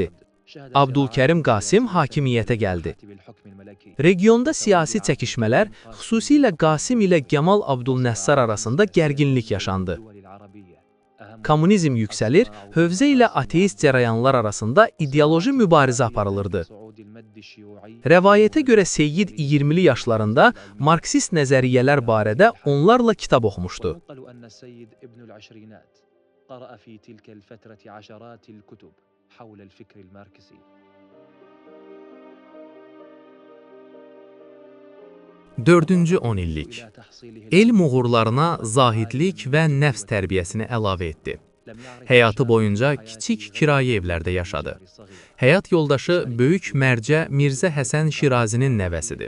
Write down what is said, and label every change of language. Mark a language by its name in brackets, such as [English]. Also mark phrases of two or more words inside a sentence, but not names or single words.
[Azerbaijani] Abdülkərim Qasim hakimiyyətə gəldi. Regionda siyasi çəkişmələr, xüsusilə Qasim ilə Gəmal Abdülnəssar arasında gərginlik yaşandı. Kommunizm yüksəlir, hövzə ilə ateist cərəyanlar arasında ideoloji mübarizə aparılırdı. Rəvayətə görə Seyyid 20'li yaşlarında Marksist nəzəriyyələr barədə onlarla kitab oxumuşdu. [Arabic] قرأ في تلك الفترة عشرات الكتب حول الفكر الماركسي. [Azerbaijani] Dördüncü 10 illik. Elm uğurlarına zahidlik və nəfs tərbiyəsini əlavə etdi. Həyatı boyunca kiçik kirayə evlərdə yaşadı. Həyat yoldaşı böyük mərcə Mirzə Həsən Şirazinin nəvəsidir.